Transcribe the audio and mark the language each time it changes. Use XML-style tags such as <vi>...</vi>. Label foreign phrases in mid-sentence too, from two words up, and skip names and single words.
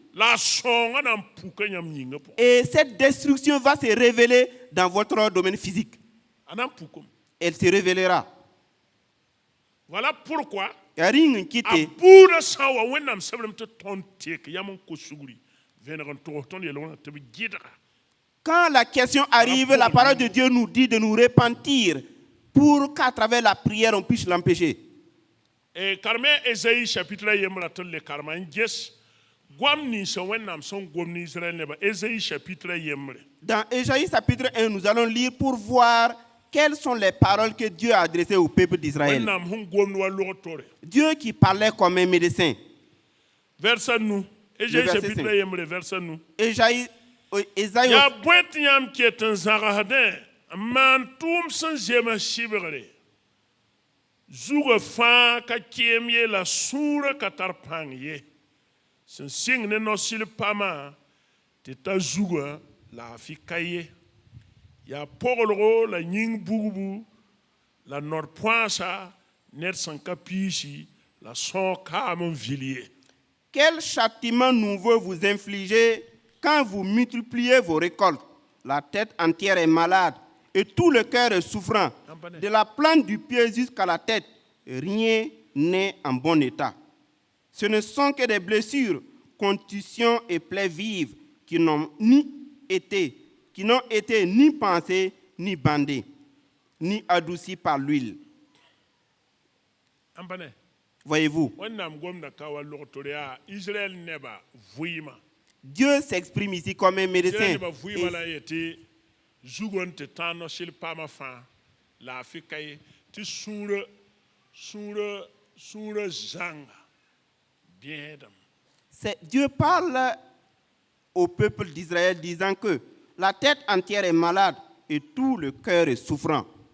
<fr>Et cette destruction va se révéler dans votre domaine physique. Elle se révélera. Voilà pourquoi, Il n'y a rien qui à bout de ça,</fr> <mos>vẽneg n togs tõnd yel-wẽnã tɩ b gɩdga.</mos> <fr>Quand la question arrive, la parole de Dieu nous dit de nous repentir pour qu'à travers la prière, on puisse l'empêcher.</fr> <mos>Et karme Ésaïe chapitre a yembra tɩ le karma n ges goam ninsã wẽnnaam sẽn gomd Israël nebã. Ésaïe chapitre a yembre.</mos> <fr>Dans Ésaïe chapitre 1, nous allons lire pour voir quelles sont les paroles que Dieu a adressées au peuple d'Israël.</fr> <mos>Wẽnnaam sẽn gomd wa log-tore.</mos> <fr>Dieu qui parlait comme un médecin.</fr> <mos>Verset nous. Ésaïe verset chapitre 5. a yembre verset nous. Ésaïe Ya bõe tɩ yãmb ket n zãgsdẽ n maan tʋʋm sẽn zema sɩbgre zugã fãa ka keem ye la sũurã ka tar pãng ye sẽn sɩng ne no-sɩl pamã tɩ ta zugã laafɩ ka ye yaa poglgo la yĩng bugbu la nor-põasa ned sẽn ka piisi la sõog kaam n vil ye.</mos> <fr>Quel châtiment nouveau vous infligez quand vous multipliez vos récoltes? La tête entière est malade et tout le cœur est souffrant. De la plante du pied jusqu'à la tête, rien n'est en bon état. Ce ne sont que des blessures, contusions et plaies vives qui n'ont été ni pensées, ni bandées, ni adoucies par l'huile. Voyez-vous, Dieu s'exprime ici comme un médecin. Dieu parle au peuple d'Israël disant que la tête entière est malade et tout le cœur est souffrant.</fr>